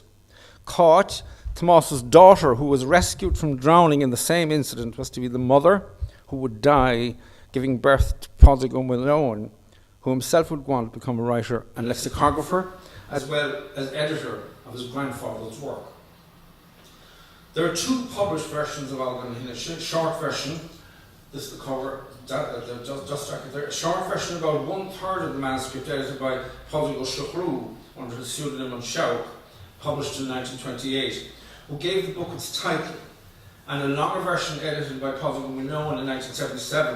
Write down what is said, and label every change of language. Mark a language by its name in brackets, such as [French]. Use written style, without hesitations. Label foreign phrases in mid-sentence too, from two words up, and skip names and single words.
[English] Caught, Tomás's daughter, who was rescued from drowning in the same incident, was to be the mother who would die, giving birth to Padraig Ó Muirthile, who himself would go on to become a writer and lexicographer, as well as editor of his grandfather's work. There are two published versions of Allagar na hInise. Short version, this is the cover, just there. A short version, about 1/3 of the manuscript, edited by Padraig Ó Criomhthain under the pseudonym of Shauk, published in 1928, who gave the book its title, and a longer version edited by Padraig Ó Muirthile in 1977.